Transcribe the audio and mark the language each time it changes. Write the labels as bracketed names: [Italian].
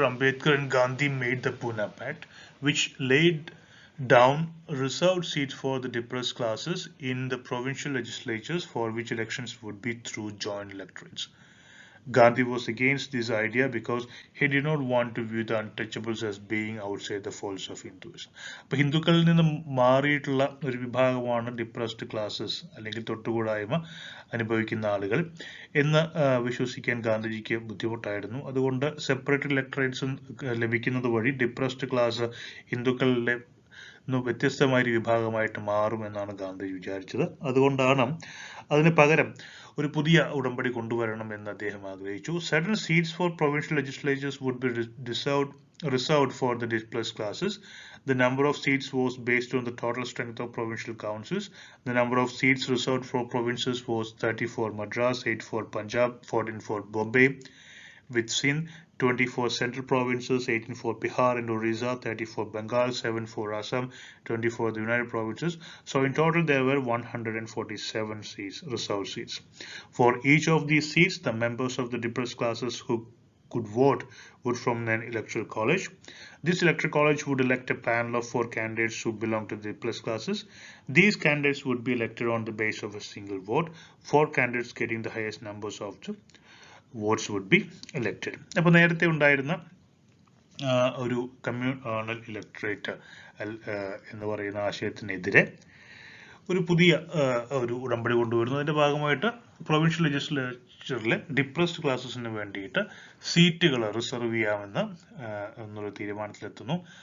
[English] Ambedkar and Gandhi made the Pune Pact, which laid down reserved seats for the depressed classes in the provincial legislatures, for which elections would be through joint electorates. Gandhi was against this idea because he did not want to view the untouchables as being outside the folds of Hinduism. [Malayalam] അപ്പോൾ ഹിന്ദുക്കളിൽ നിന്ന് മാറിയിട്ടുള്ള ഒരു വിഭാഗമാണ് depressed classes അല്ലെങ്കിൽ തൊട്ടുകൂടായ്മ അനുഭവിക്കുന്ന ആളുകൾ എന്ന് വിശ്വസിക്കാൻ ഗാന്ധിജിക്ക് ബുദ്ധിമുട്ടായിരുന്നു. അതുകൊണ്ട് സെപ്പറേറ്റ് ഇലക്ടറേറ്റ്സ് ലഭിക്കുന്നത് വഴി ഡിപ്രസ്ഡ് ക്ലാസ് ഹിന്ദുക്കളുടെ വ്യത്യസ്തമായ ഒരു വിഭാഗമായിട്ട് മാറുമെന്നാണ് ഗാന്ധിജി വിചാരിച്ചത്. അതുകൊണ്ടാണ് അതിന് പകരം ഒരു പുതിയ ഉടമ്പടി കൊണ്ടുവരണം എന്ന് അദ്ദേഹം ആഗ്രഹിച്ചു. [English] Certain seats for provincial legislatures would be reserved for the displaced classes. The number of seats was based on the total strength of provincial councils. The number of seats reserved for provinces was 30 for Madras, 8 for Punjab, 14 for Bombay, with Sindh, 20 for central provinces, 18 for Bihar and Orissa, 30 for Bengal, 7 for Assam, 20 for the United Provinces. So in total there were 147 seats, reserved seats. For each of these seats, the members of the depressed classes who could vote would form an electoral college. This electoral college would elect a panel of 4 candidates who belong to the depressed classes. These candidates would be elected on the basis of a single vote. 4 candidates getting the highest numbers of the votes would be elected. [Malayalam] അപ്പോൾ നേരത്തെ ഉണ്ടായിരുന്ന ഒരു communal electorate എന്ന് പറയുന്ന ആശയത്തിനെതിരെ ഒരു പുതിയ ഒരു ഉടമ്പടി കൊണ്ടുവരുന്നു. അതിന്റെ ഭാഗമായിട്ട് പ്രൊവിൻഷ്യൽ ലെജിസ്ലേച്ചറിലെ ഡിപ്രസ്ഡ് ക്ലാസ്സസിന് വേണ്ടിയിട്ട് സീറ്റുകൾ റിസർവ് ചെയ്യാമെന്ന് എന്നുള്ള തീരുമാനത്തിലെത്തുന്നു.